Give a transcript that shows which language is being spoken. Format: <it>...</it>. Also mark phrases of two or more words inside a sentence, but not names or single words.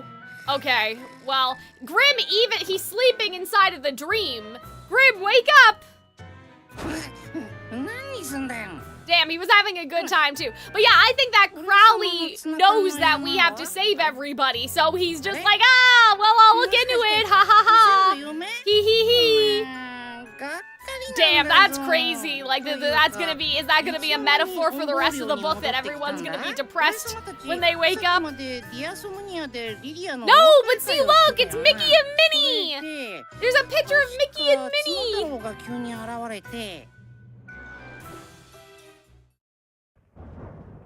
<en>Okay, well, Grim even, he's sleeping inside of the dream. Grim, wake up! Damn, he was having a good time too. But yeah, I think that Crowley knows that we have to save everybody, so he's just like, ah, well, I'll look into it, ha ha ha, hee hee hee. Damn, that's crazy. Like, that's gonna be, is that gonna be a metaphor for the rest of the book, that everyone's gonna be depressed when they wake up? No, but see, look, it's Mickey and Minnie! There's a picture of Mickey and Minnie!</en>